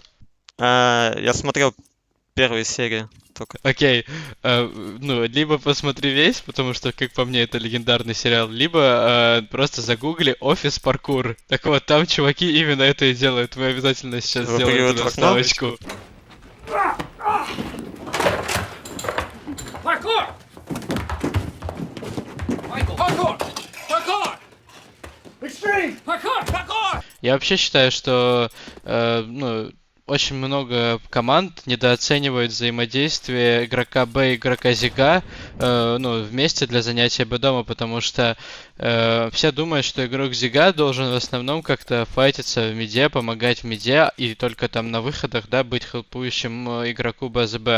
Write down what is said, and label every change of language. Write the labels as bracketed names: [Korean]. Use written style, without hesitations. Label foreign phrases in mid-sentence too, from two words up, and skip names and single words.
[Russian] Я смотрел первые серии только. Окей, ну, либо посмотри весь, потому что, как по мне, это легендарный сериал, либо просто загугли «Офис паркур». Так вот, там чуваки именно это и делают. Мы обязательно сейчас сделаем Выпрыгивают туда в окно. вставочку. [English] Parkour! Michael! Parkour! Parkour! Extreme! Parkour! Parkour! [Russian] Я вообще считаю, что ну, очень много команд недооценивают взаимодействие игрока Б и игрока Зига ну, вместе для занятия Б дома, потому что все думают, что игрок Зига должен в основном как-то файтиться в миде, помогать в миде и только там на выходах, да, быть хелпующим игроку БЗБ.